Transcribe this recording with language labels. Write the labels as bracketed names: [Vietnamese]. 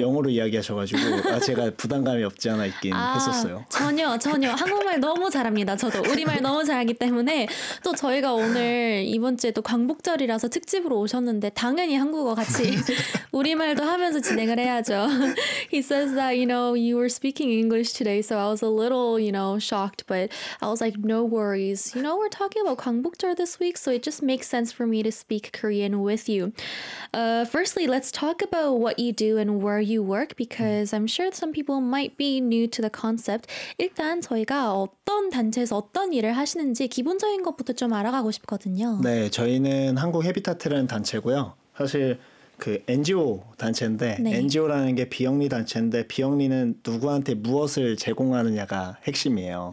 [Korean] 영어로 이야기하셔가지고 제가 부담감이 없지 않아 있긴 했었어요. 전혀, 전혀. 한국말 너무 잘합니다. 저도 우리말 너무 잘하기 때문에 또 저희가 오늘 이번 주에 또 광복절이라서 특집으로 오셨는데 당연히 한국어 같이 우리말도 하면서 진행을 해야죠. [English] He says that, you know, you were speaking English today, so I was a little, you know, shocked, but I was like, no worries. You know, we're talking about 광복절 this week, so it just makes sense for me to speak Korean with you. Firstly, let's talk about what you do and where you work, because I'm sure some people might be new to the concept. [Korean] 일단 저희가 어떤 단체에서 어떤 일을 하시는지 기본적인 것부터 좀 알아가고 싶거든요. 네, 저희는 한국 해비타트라는 단체고요. 사실 그 NGO 단체인데 네. NGO라는 게 비영리 단체인데 비영리는 누구한테 무엇을 제공하느냐가 핵심이에요.